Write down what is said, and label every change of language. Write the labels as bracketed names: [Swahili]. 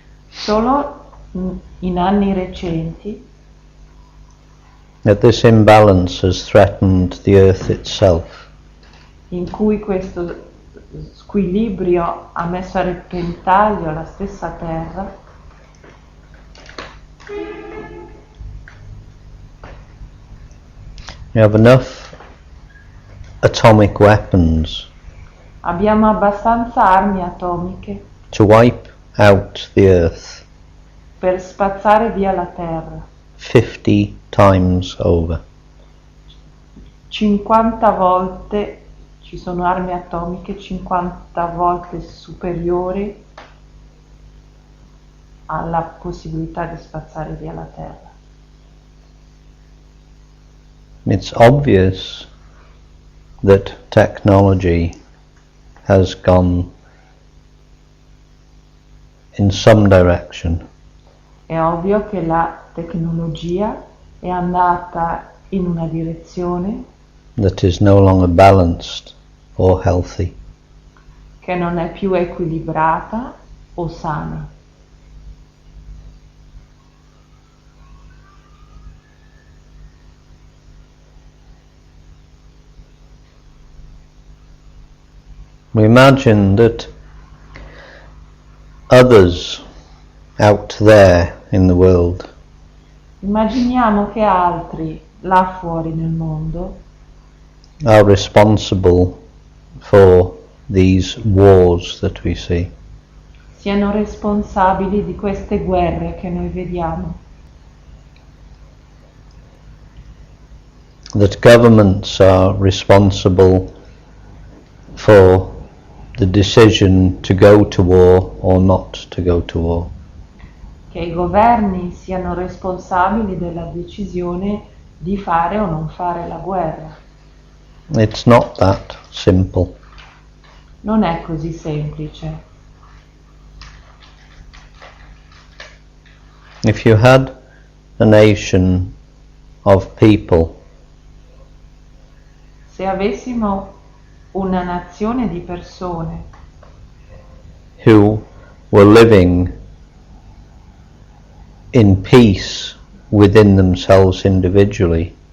[Italian] Solo in anni recenti [English] that this imbalance has threatened the earth itself. [Italian] in cui questo squilibrio ha messo a repentaglio la stessa Terra, [English] We have enough atomic weapons [Italian] abbiamo abbastanza armi atomiche [English] to wipe out the earth [Italian] per spazzare via la Terra [English] 50 times over. [Italian] 50 volte, ci sono armi atomiche 50 volte superiori alla possibilità di spazzare via la Terra. [English] It's obvious that technology has gone in some direction, [Italian] È ovvio che la tecnologia è andata in una direzione [English] that is no longer balanced or healthy. [Italian] che non è più equilibrata o sana. [English] We imagine that others out there in the world [Italian] Immaginiamo che altri là fuori nel mondo [English] are responsible for these wars that we see. [Italian] siano responsabili di queste guerre che noi vediamo, [English] That governments are responsible for the decision to go to war or not to go to war. [Italian] che i governi siano responsabili della decisione di fare o non fare la guerra. [English] It's not that simple. [Italian] Non è così semplice. [English] If you had a nation of people [Italian] Se avessimo una nazione di persone [English] who were living in peace within themselves individually,